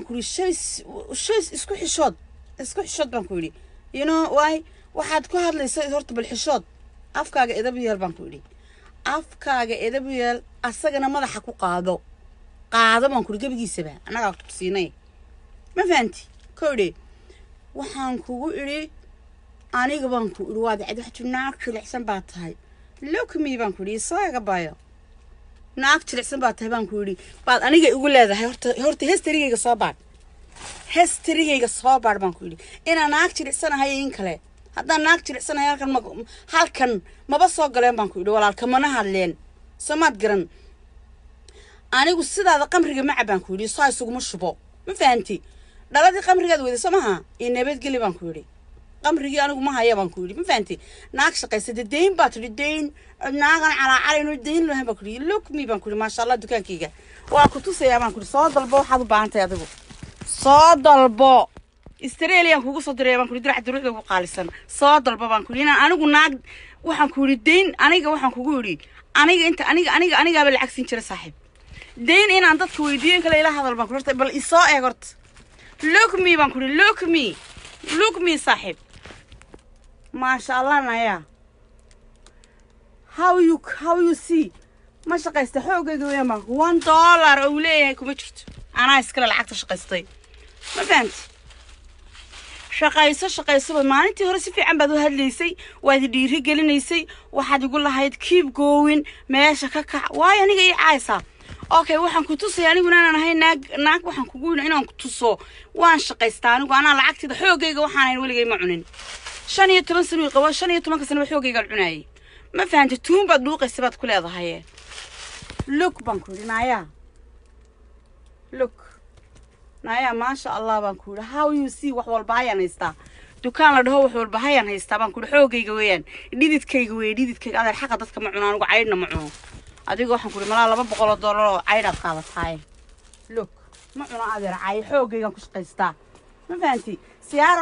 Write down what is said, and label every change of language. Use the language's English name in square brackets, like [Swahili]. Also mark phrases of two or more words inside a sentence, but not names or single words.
[Somali] ku iri shay isku xishood baan ku iri why waxaad ku hadlaysaa horta bal xishood afkaaga edab yeel baan ku iri afkaaga edab yeel asagana madaxa ku qaado baan ku iri gabigiisaba anaga ku siinay ma fahanti kowdhe waxaan kugu iri aniga baan ku iri waad cid wax naag jilicsan baa tahay [English] look me [Somali] baan ku iri saaga baayo naag jilicsan baa tahay baan ku iri baad aniga igu leedahay horta historygayga soo baad baan ku iri inaan naag jilicsanahay in kale haddaan naag jilicsanahay halkan maba soo galeen baan ku iri walaalka mana hadleen samaad garan anigu sidaada qamriga ma cabaan ku iri soo isuguma shubo ma fahanti dhaladii qamrigaad weyday somaha in nabadgeli baan ku iri qamrigii anigu ma haya baan ku iri ma fahanti naag shaqaysada deyn baa tiri deyn naagan calaacalayno deyn lahayn baan ku iri [English] look me [Somali] baan ku iri [Arabic] ما شاء الله [Somali] dukaankayga waa ku tusayaa baan ku iri soo dalbo waxaad u baahan tahay adigu soo dalbo Australia kugu soo diray baan ku iri dirac duruuxda ku qaalisan soo dalbo baan ku iri inaan anigu naag waxaan ku iri deyn aniga waxaan kugu iri aniga baa lacag siin jira saaxiib deyn inaan dadka weydiin kale ila hadal baan ku iri bal isoo eeg horta [English] look me [Somali] baan ku iri [English] look me [Somali] saaxiib maasha allah naya [English] how you see [Somali] ma shaqaysta xoogayga weeyaan $1 oo leeyahay kuma jirto anaa iskala lacagta shaqaystay ma fahanti shaqayso maalintii hore si fiican baad u hadlaysay waad dhiiri gelinaysay waxaad igu lahayd [English] keep going [Somali] meesha ka kac waay aniga ii caaysaa okay waxaan ku tusay anigu inaan ahay naag waxaan kugu yiri inaan ku tuso waan shaqaystaa anigu anaa lacagtida xoogayga waxaan ahay waligay ma cunin 15 sano qabo 15 sano xoogayga cunayay ma fahanti tuun baad dhuuqaysay baad ku leedahay look baan ku naya look naya [Arabic] ما شاء الله [Somali] baan ku [English] how you see [Somali] wax walba ayaan haystaa dukaan la dhaho wax walba ayaan haystaa baan ku xoogayga weeyaan dhididkayga adeer xaqa dadka ma cunaan ugu caydna ma cuno adiga waxaan ku malaa $200 oo caydad qaadataay look ma cuno adeer caay xoogayga ku shaqaystaa ma fahanti siyaar